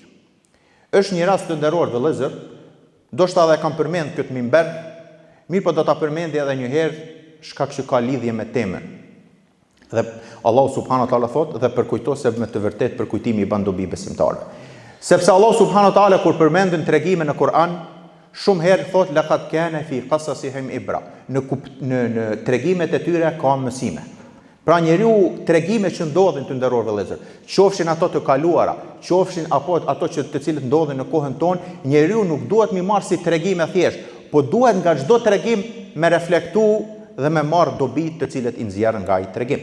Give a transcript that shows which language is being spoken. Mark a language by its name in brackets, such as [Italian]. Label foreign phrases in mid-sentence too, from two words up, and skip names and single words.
[Albanian] Është një rast të nderuar vëllezër, ndoshta edhe kam përmend këtë mimber, mirë po do ta përmendja edhe një herë, shkak që ka lidhje me temën. Dhe Allahu [Arabic] سبحانه وتعالى [Albanian] thotë dhe përkujto se me të vërtetë përkujtimi i ban dobi besimtarëve. Sepse Allahu [Arabic] سبحانه وتعالى [Albanian] kur përmendën tregime në Kur'an, shumë herë thotë [Arabic] لقد كان في قصصهم عبرة. [Albanian] Në tregimet e tyre ka mësime. Pra njeriu tregime që ndodhin të nderuar vëllezër, qofshin ato të kaluara, qofshin apo ato të cilët ndodhin në kohën tonë, njeriu nuk duhet mi marr si tregime thjesht, po duhet nga çdo tregim me reflektu dhe me marrë dobi të cilët i nxjerrën nga ai tregim.